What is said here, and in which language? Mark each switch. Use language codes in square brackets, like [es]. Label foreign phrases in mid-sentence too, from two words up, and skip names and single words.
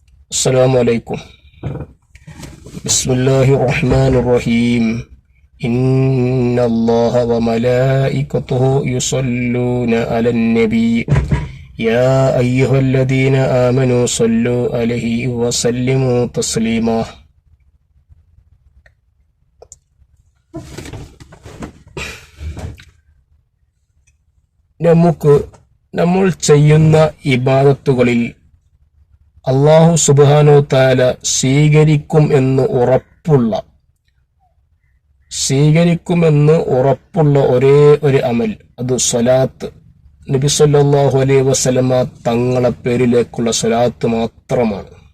[ar] السلام عليكم. بسم الله الرحمن الرحيم. إن الله وملائكته يصلون على النبي يا أيها الذين آمنوا صلوا عليه وسلموا تسليما. [ml] നമ്മൾ ചെയ്യുന്ന ഇബാദത്തുകളിൽ അല്ലാഹു [ar] سبحانه تعالى [ml] സ്വീകരിക്കും എന്ന് ഉറപ്പുള്ള ഒരേ ഒരു അമൽ, അത് സ്വലാത്ത്, നബി [ar] صلى الله عليه وسلم [ml] തങ്ങളെ പേരിലേക്കുള്ള സ്വലാത്ത് മാത്രമാണ്.